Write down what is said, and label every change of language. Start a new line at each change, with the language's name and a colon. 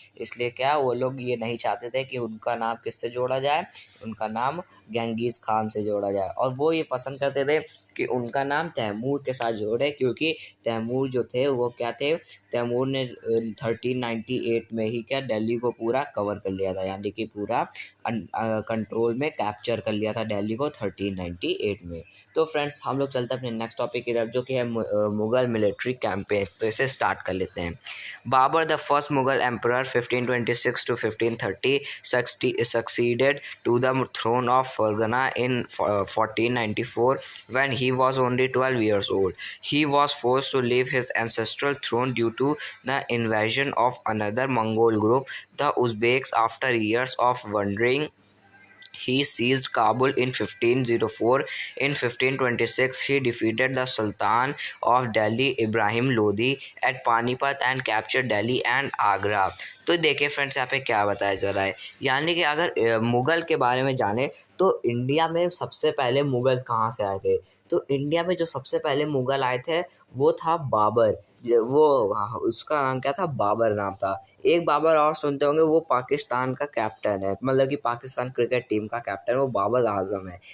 Hindi: इसलिए क्या वो लोग ये नहीं चाहते थे कि उनका नाम किससे जोड़ा जाए, उनका नाम गेंगीज खान से जोड़ा जाए, और वो ये पसंद करते थे कि उनका नाम तैमूर के साथ जोड़े, क्योंकि तैमूर जो थे वो क्या थे, तैमूर ने 1398 में ही क्या दिल्ली को पूरा कवर कर लिया था, यानी कि पूरा कंट्रोल में कैप्चर कर लिया था दिल्ली को 1398 में। तो फ्रेंड्स, हम लोग चलते हैं अपने नेक्स्ट टॉपिक की तरफ, जो कि है मुगल मिलिट्री कैंपेन। तो इसे स्टार्ट कर लेते हैं।
English: Babur the first Mughal emperor 1526 to 1530 succeeded to the throne of Fergana in 1494 when he was only 12 years old. He was forced to leave his ancestral throne due to the invasion of another Mongol group, the Uzbeks. After years of wandering, he seized Kabul in 1504. In 1526, he defeated the Sultan of Delhi, Ibrahim Lodi, at Panipat and captured Delhi and Agra.
Hindi: तो देखिए friends, यहाँ पे क्या बताया जा रहा है, यानी कि अगर मुगल के बारे में जाने तो इंडिया में सबसे पहले मुगल कहाँ से आए थे। तो इंडिया में जो सबसे पहले मुगल आए थे वो था बाबर। उसका नाम क्या था, बाबर नाम था। एक बाबर और सुनते होंगे, वो पाकिस्तान का कैप्टन है, मतलब कि पाकिस्तान क्रिकेट टीम का कैप्टन, वो बाबर आजम है।